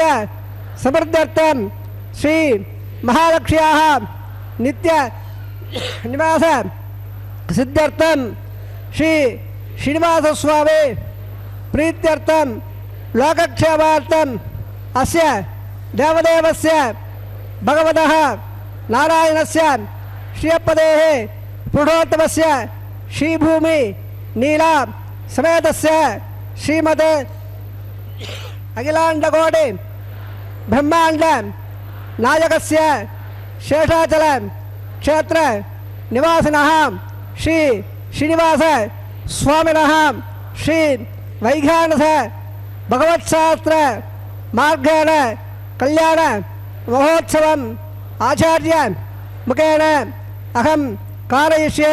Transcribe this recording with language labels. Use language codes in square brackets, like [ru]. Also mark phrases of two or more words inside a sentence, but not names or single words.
[sa] సమృద్ధ్యర్థం శ్రీ మహాలక్ష్మ్యాః నిత్య నివాస సిద్ధ్యర్థం శ్రీ శ్రీనివాసస్వామి ప్రీత్యర్థం లోకక్షేమార్థం అస్య దేవదేవస్య భగవతః నారాయణస్య శ్రియపదేః పురుషోత్తమస్య శ్రీభూమి నీలా समेतस्य श्रीमते अखिलाण्डकोटि ब्रह्माण्ड नायकस्य शेषाचल क्षेत्र निवासिनः श्री श्रीनिवास स्वामिनः श्री वैघानस भगवत्शास्त्र मार्गेण कल्याण महोत्सवम् आचार्य मुखेन अहं कारयिष्ये।